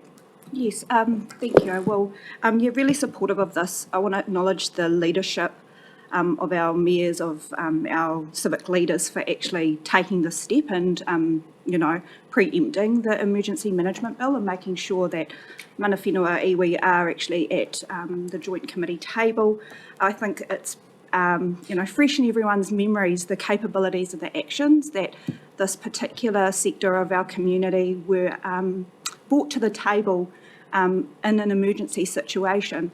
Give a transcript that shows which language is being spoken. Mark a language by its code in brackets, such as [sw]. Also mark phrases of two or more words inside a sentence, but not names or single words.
[en] Yes, thank you. Well, you're really supportive of this. I want to acknowledge the leadership of our mayors, of our civic leaders for actually taking this step and, preempting the emergency management bill and making sure that [mi] mana whenua iwi [en] are actually at the joint committee table. I think it's, fresh in everyone's memories, the capabilities of the actions that this particular sector of our community were brought to the table in an emergency situation.